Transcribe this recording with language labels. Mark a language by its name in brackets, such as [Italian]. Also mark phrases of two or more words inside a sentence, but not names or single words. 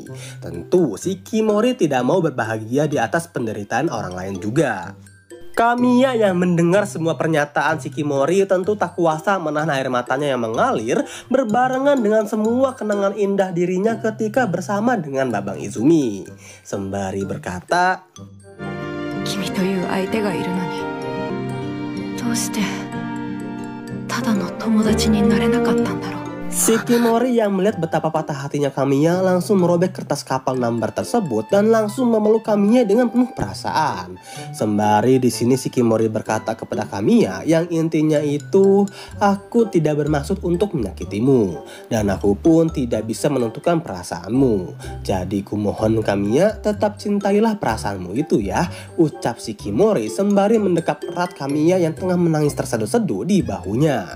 [Indonesian] Tentu Shikimori tidak mau berbahagia di atas penderitaan orang lain juga. Kamiya yang mendengar semua pernyataan Shikimori tentu tak kuasa menahan air matanya yang mengalir berbarengan dengan semua kenangan indah dirinya ketika bersama dengan Babang Izumi. Sembari berkata, [Japanese] "君という相手がいるのに、どうしてただの友達になれなかったんだろう." [Indonesian] Shikimori yang melihat betapa patah hatinya Kamiya langsung merobek kertas [English] couple number [Indonesian] tersebut dan langsung memeluk Kamiya dengan penuh perasaan. Sembari di sini Shikimori berkata kepada Kamiya yang intinya itu, aku tidak bermaksud untuk menyakitimu dan aku pun tidak bisa menentukan perasaanmu. Jadi kumohon Kamiya tetap cintailah perasaanmu itu ya, ucap Shikimori sembari mendekap erat Kamiya yang tengah menangis terseduh-seduh di bahunya.